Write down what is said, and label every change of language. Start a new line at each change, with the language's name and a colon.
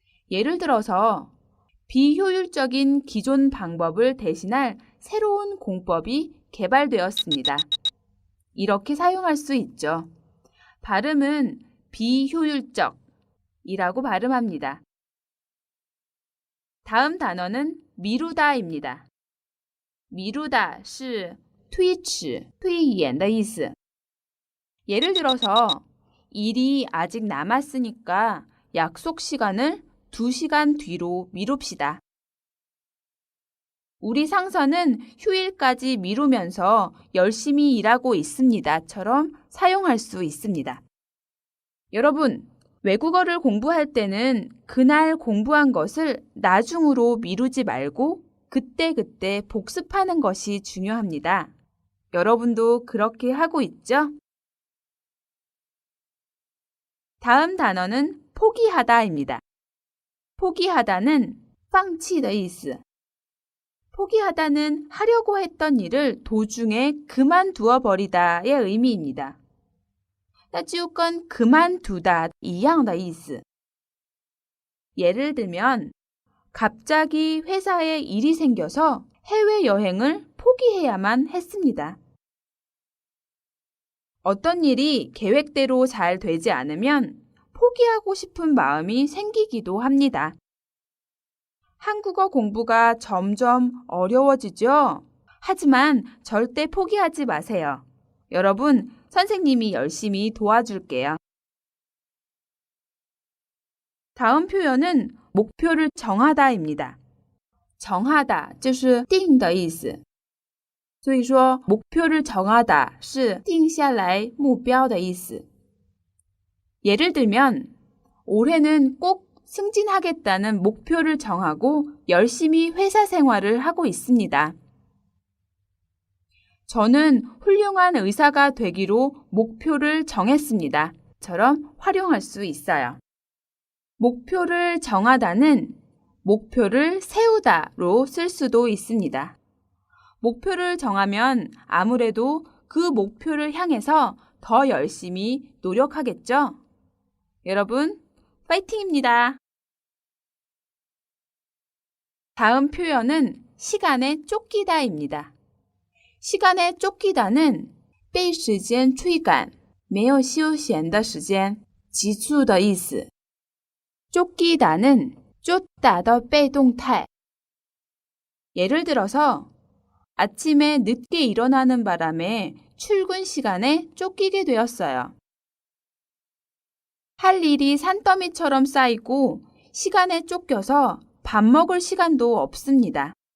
Korean: 예를 들어서 비효율적인 기존 방법을 대신할 새로운 공법이 개발되었습니다. 이렇게 사용할 수 있죠. 발음은 비효율적이라고 발음합니다. 다음 단어는 미루다입니다.
Chinese: 미루다 是推迟,推延的意思.
Korean: 예를 들어서 일이 아직 남았으니까 약속 시간을 2시간 뒤로 미룹시다. 우리 상사는 휴일까지 미루면서 열심히 일하고 있습니다.처럼 사용할 수 있습니다. 여러분, 외국어를 공부할 때는 그날 공부한 것을 나중으로 미루지 말고 그때그때 복습하는 것이 중요합니다. 여러분도 그렇게 하고 있죠? 다음 단어는 포기하다입니다.
Chinese: 포기하다는 放弃的意思.
Korean: 포기하다는 하려고 했던 일을 도중에 그만두어 버리다의 의미입니다.
Chinese: 那就跟 그만두다 一样的意思.
Korean: 예를 들면 갑자기 회사에 일이 생겨서 해외여행을 포기해야만 했습니다. 어떤 일이 계획대로 잘 되지 않으면 포기하고 싶은 마음이 생기기도 합니다. 한국어 공부가 점점 어려워지죠? 하지만 절대 포기하지 마세요. 여러분, 선생님이 열심히 도와줄게요. 다음 표현은 목표를 정하다입니다.
Chinese: 정하다 就是定的意思。所以说 목표를 정하다 是定下来目标的意思。
Korean: 예를 들면 올해는 꼭 승진하겠다는 목표를 정하고 열심히 회사 생활을 하고 있습니다. 저는 훌륭한 의사가 되기로 목표를 정했습니다. 처럼 활용할 수 있어요. 목표를 정하다는 목표를 세우다로 쓸 수도 있습니다. 목표를 정하면 아무래도 그 목표를 향해서 더 열심히 노력하겠죠? 여러분, 파이팅입니다. 다음 표현은 시간에 쫓기다입니다.
Chinese: 시간에 쫓기다는 被时间追赶,没有休闲的时间,急促的意思. 쫓기다는 쫓다的被动态.
Korean: 예를 들어서 아침에 늦게 일어나는 바람에 출근 시간에 쫓기게 되었어요. 할 일이 산더미처럼 쌓이고 시간에 쫓겨서 밥 먹을 시간도 없습니다.